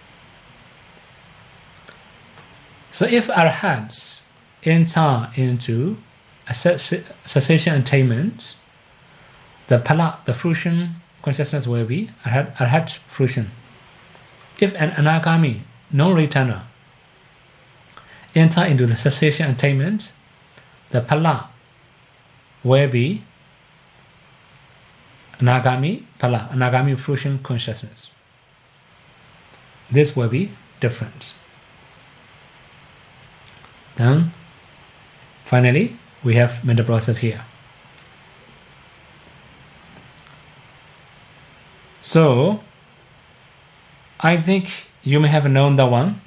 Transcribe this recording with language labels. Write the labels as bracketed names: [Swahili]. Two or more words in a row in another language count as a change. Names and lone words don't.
[English] So if arhats enter into a cessation attainment, the phala, the fruition consciousness will be arhat fruition. If an anagami, non-returner, enter into the cessation attainment, the phala will be [Pali] anagami phala, [English] anagami fruition consciousness. This will be different. Then, finally, we have mental process here. So, I think you may have known the one.